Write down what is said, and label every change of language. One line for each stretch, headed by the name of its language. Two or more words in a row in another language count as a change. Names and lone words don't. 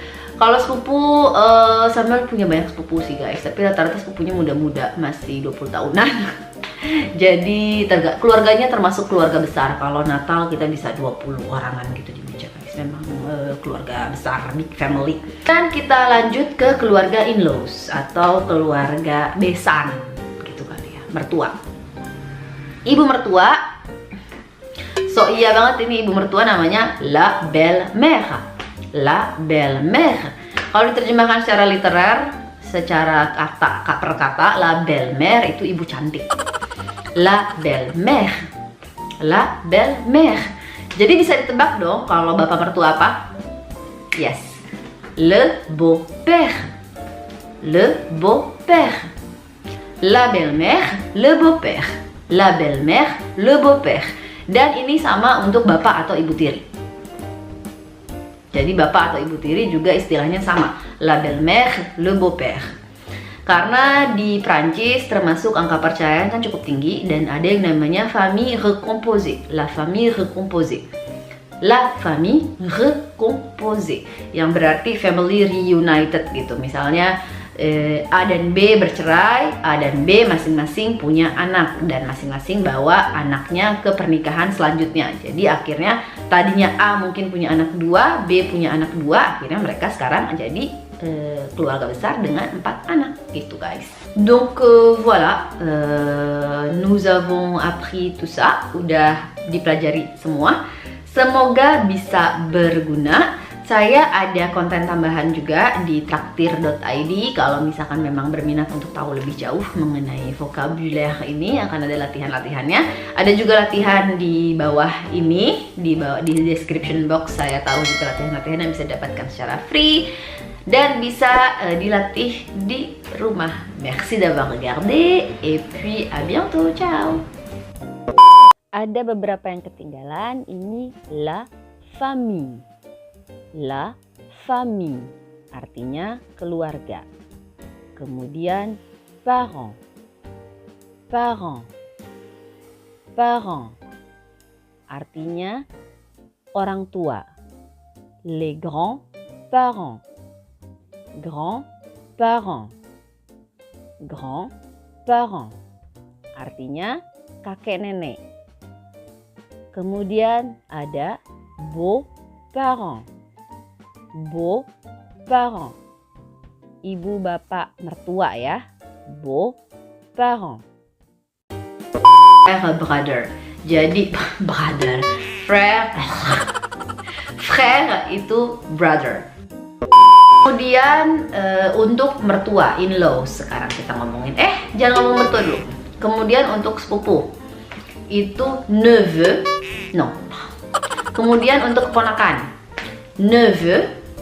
Indonesian: Kalau sepupu, Samuel punya banyak sepupu sih guys, tapi rata-rata sepupunya muda-muda, masih 20 tahunan. Jadi keluarganya termasuk keluarga besar. Kalau Natal kita bisa 20 orangan gitu di meja guys. Memang keluarga besar,
English: big family.
Indonesian: Dan kita lanjut ke keluarga in-laws atau keluarga besan gitu kali ya, mertua. Ibu mertua, so iya banget ini ibu mertua, namanya
French: la belle-mère. La belle-mère.
Indonesian: Kalau diterjemahkan secara literer, secara kata per kata,
French: la belle-mère
Indonesian: itu ibu cantik.
French: La belle-mère, la belle-mère.
Indonesian: Jadi bisa ditebak dong kalau bapak mertua apa? Yes,
French: le beau-père, le beau-père. La belle-mère, le beau-père, la belle-mère, le beau-père.
Indonesian: Dan ini sama untuk bapak atau ibu tiri. Jadi bapak atau ibu tiri juga istilahnya sama,
French: la belle-mère, le beau-père.
Indonesian: Karena di Prancis termasuk angka perceraian kan cukup tinggi dan ada yang namanya
French: famille recomposée, la famille recomposée, la famille recomposée,
Indonesian: yang berarti
English: family reunited
Indonesian: gitu. Misalnya A dan B bercerai, A dan B masing-masing punya anak dan masing-masing bawa anaknya ke pernikahan selanjutnya. Jadi akhirnya tadinya A mungkin punya anak 2, B punya anak 2, akhirnya mereka sekarang jadi keluarga besar dengan 4 anak gitu guys.
French: Donc voilà, nous avons appris tout ça,
Indonesian: udah dipelajari semua. Semoga bisa berguna. Saya ada konten tambahan juga di traktir.id. Kalau misalkan memang berminat untuk tahu lebih jauh mengenai vocabulaire ini, akan ada latihan-latihannya. Ada juga latihan di bawah ini, di
English: description box
Indonesian: saya tahu juga latihan-latihan yang bisa didapatkan secara free dan bisa dilatih di rumah.
French: Merci d'avoir regardé et puis à bientôt, ciao.
Indonesian: Ada beberapa yang ketinggalan. Ini
French: la famille. La famille
Indonesian: artinya keluarga. Kemudian
French: parents, parents, parents
Indonesian: artinya orang tua.
French: Les grands-parents, grands-parents, grands-parents
Indonesian: artinya kakek nenek. Kemudian ada
French: beaux-parents, beaux-parents,
Indonesian: ibu bapak mertua ya, beaux-parents. Frère, brother, jadi brother,
French: frère, frère
Indonesian: itu brother. Kemudian untuk mertua, in-laws sekarang kita ngomongin. Jangan ngomong mertua dulu. Kemudian untuk sepupu itu neveu, no. Kemudian untuk keponakan, neveu,